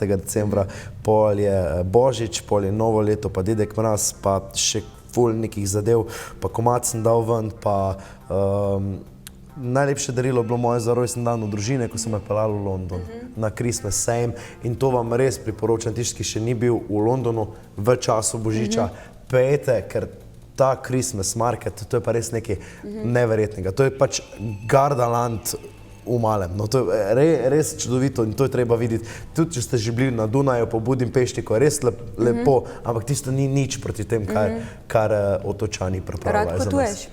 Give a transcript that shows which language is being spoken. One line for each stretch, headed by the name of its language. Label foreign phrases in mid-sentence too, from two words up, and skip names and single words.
Slovenian: decembra, pol je Božič, pol je novo leto, pa Dedek Mraz, pa še ful nekih zadev, pa komad sem dal ven, pa najlepše darilo bilo moje za rojsten dan v družine, ko sem me peljal v London na Christmas sejem in to vam res priporočam, tisti, ki še ni bil v Londonu v času Božiča, pejte, ker ta
English: Christmas market,
Slovenian: to je pa res nekaj neverjetnega. To je pač Gardaland v malem. No, to je res čudovito in to je treba videti. Tudi, če ste že bili na Dunaju po Budimpešti, ko je res lepo, ampak tisto ni nič proti tem, kar Otočani pripravljajo za nas. Rad potuješ?